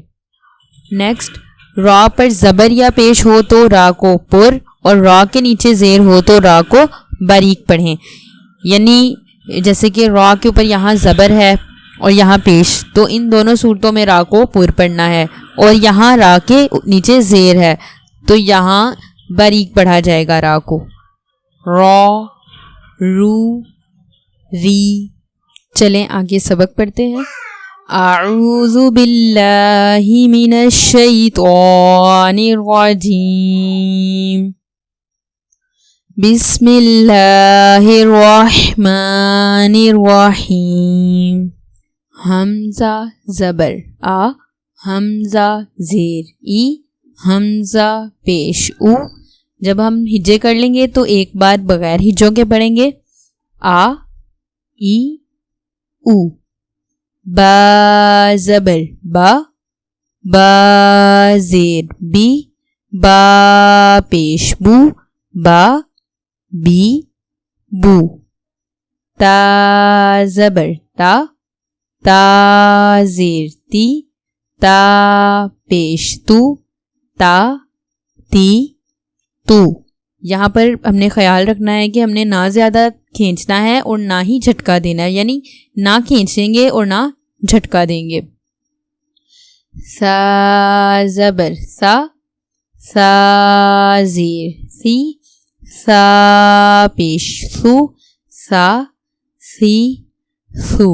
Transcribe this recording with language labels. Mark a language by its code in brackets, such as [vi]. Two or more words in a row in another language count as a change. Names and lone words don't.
[ur] نیکسٹ، را پر زبر یا پیش ہو تو را کو پر اور را کے نیچے زیر ہو تو را کو باریک پڑھیں۔ یعنی جیسے کہ را کے اوپر یہاں زبر ہے اور یہاں پیش، تو ان دونوں صورتوں میں را کو پر پڑھنا ہے، اور یہاں را کے نیچے زیر ہے تو یہاں باریک پڑھا جائے گا را کو۔ را، رو، ری۔ چلیں آگے سبق پڑھتے ہیں۔ [ar] اعوذ باللہ من الشیطان الرجیم، بسم اللہ الرحمن الرحیم۔ [ur] حمزہ زبر آ، حمزہ زیر ای، حمزہ پیش او۔ جب ہم ہجے کر لیں گے تو ایک بار بغیر ہجوں کے پڑھیں گے، آ، ای، او۔ با زبر با، با زیر بی، با پیش بو، با بی بو۔ تا زبر تا، تا زیر تی، تا پیش تو، تا تی تو۔ یہاں پر ہم نے خیال رکھنا ہے کہ ہم نے نہ زیادہ کھینچنا ہے اور نہ ہی جھٹکا دینا ہے، یعنی نہ کھینچیں گے اور نہ جھٹکا دیں گے۔ سا زبر سا، سا زیر سی، سا پیش سو، سا سی سو۔